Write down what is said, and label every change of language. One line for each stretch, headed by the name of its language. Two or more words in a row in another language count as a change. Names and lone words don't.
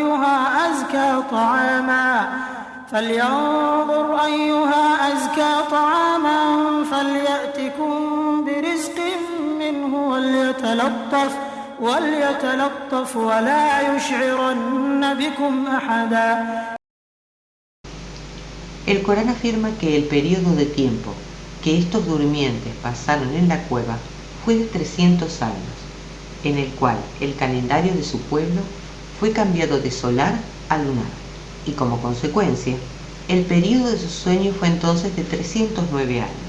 Arabic: أيها أزكى طعاما فليأتكم برزق منه وليتلطف ولا يشعرن بكم أحدا.
Spanish: El Corán afirma que el periodo de tiempo que estos durmientes pasaron en la cueva fue de 300 años, en el cual el calendario de su pueblo fue cambiado de solar a lunar, y como consecuencia, el periodo de su sueño fue entonces de 309 años.